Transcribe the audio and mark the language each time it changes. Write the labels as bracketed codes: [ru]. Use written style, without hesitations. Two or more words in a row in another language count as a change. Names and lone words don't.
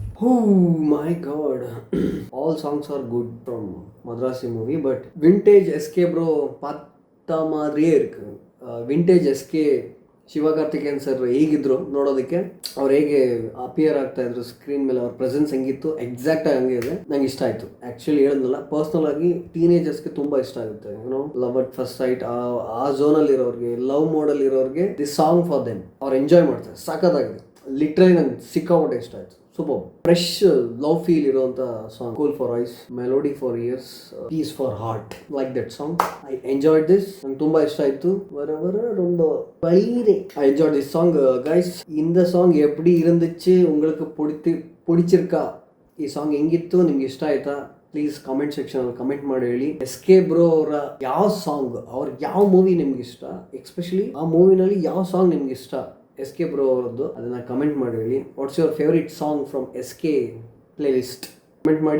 [en] my god. All songs are good from Madrasi movie, but vintage SK bro [ta] பாட்டா மாதிரியே இருக்கு. [kn] Vintage SK ಶಿವಕಾರ್ತಿಕೇಯನ್ ಸರ್ ಹೇಗಿದ್ರು ನೋಡೋದಕ್ಕೆ, ಅವ್ರು ಹೇಗೆ ಅಪಿಯರ್ ಆಗ್ತಾ ಇದ್ರು ಸ್ಕ್ರೀನ್ ಮೇಲೆ, ಅವ್ರ ಪ್ರೆಸೆನ್ಸ್ ಹೆಂಗಿತ್ತು ಎಕ್ಸಾಕ್ಟಾಗಿ ಹಂಗೆ ಇದೆ. ನಂಗೆ ಇಷ್ಟ ಆಯಿತು. ಆ್ಯಕ್ಚುಲಿ ಹೇಳಿದ್ನಲ್ಲ, ಪರ್ಸ್ನಲ್ ಆಗಿ ಟೀನೇಜರ್ಸ್ಗೆ ತುಂಬ ಇಷ್ಟ ಆಗುತ್ತೆ. [en] you know, love at first sight, [kn] ಆ ಝೋನಲ್ಲಿ ಇರೋರಿಗೆ, ಲವ್ ಮೋಡಲ್ಲಿ ಇರೋರಿಗೆ [en] this song for them. [kn] ಅವ್ರು ಎಂಜಾಯ್ ಮಾಡ್ತಾರೆ, ಸಾಕಾಗಿದೆ. ಲಿಟ್ರಲಿ ನಂಗೆ ಸಿಕ್ಕಾಪಟ್ಟೆ ಇಷ್ಟ ಆಯಿತು. [en] super fresh love feel ಇರುವಂತ ಸಾಂಗ್. cool for eyes, melody for ears, peace for heart, like that song. I enjoyed this. [kn] ನಂಗೆ ತುಂಬಾ ಇಷ್ಟ ಆಯ್ತು. [ta] ரொம்ப வலிரே. [en] I enjoyed this song guys. [ta] இந்த சாங் எப்படி இருந்துச்சு, உங்களுக்கு பிடிச்சிருக்கா, [kn] ಈ ಸಾಂಗ್ ಹೆಂಗಿತ್ತು, ನಿಮ್ಗೆ ಇಷ್ಟ ಆಯ್ತಾ? [en] please comment [kn] ಸೆಕ್ಷನಲ್ಲಿ ಕಮೆಂಟ್ ಮಾಡಿ ಹೇಳಿ. SK ಬ್ರೋ ಅವರ ಯಾವ ಸಾಂಗ್, ಅವ್ರ ಯಾವ ಮೂವಿ ನಿಮ್ಗೆ ಇಷ್ಟ, ಎಸ್ಪೆಷಲಿ ಆ ಮೂವಿನಲ್ಲಿ ಯಾವ ಸಾಂಗ್ ನಿಮ್ಗೆ ಇಷ್ಟ SK ಬ್ರೋ ಅವರದ್ದು, ಅದನ್ನ ಕಮೆಂಟ್ ಮಾಡಿ ಹೇಳಿ. [en] what's your favourite song from SK play list ಕಮೆಂಟ್ ಮಾಡಿ.